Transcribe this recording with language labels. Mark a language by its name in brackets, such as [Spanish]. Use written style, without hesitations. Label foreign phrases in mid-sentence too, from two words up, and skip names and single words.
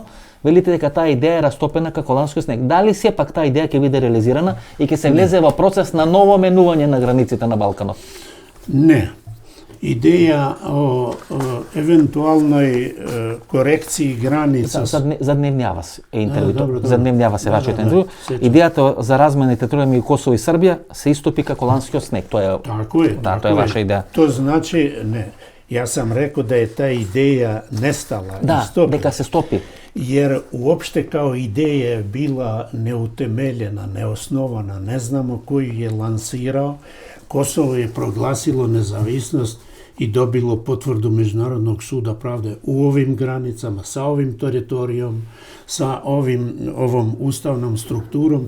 [Macedonian] Велите дека таа идеја е растопена како холандски снег. Дали сепак таа идеја ќе биде реализирана и ќе се влезе во процес на ново менување на границите на Балканот? Не. [Serbian] Идеја о евентуалној корекцiji граница. [Macedonian] За Дневња вас е интервјуто. За Дневња вас е вашето интервју. Идејата за размена на територија меѓу Косово и Србија се истопи како холандскиот снег. Тоа е. [Serbian] Tako je. [Macedonian] Да, тоа е ваша идеја. [Serbian] To znači, ne. Ja sam rekao da je ta ideja nestala. Da, [Macedonian] дека се стопи. [Serbian] Jer uopšte kao ideja je bila neutemeljena, neosnovana. Ne znamo koji je lansirao. Kosovo je proglasilo nezavisnost i dobilo potvrdu Međunarodnog suda pravde u ovim granicama, sa ovim teritorijom, sa ovom ustavnom strukturom.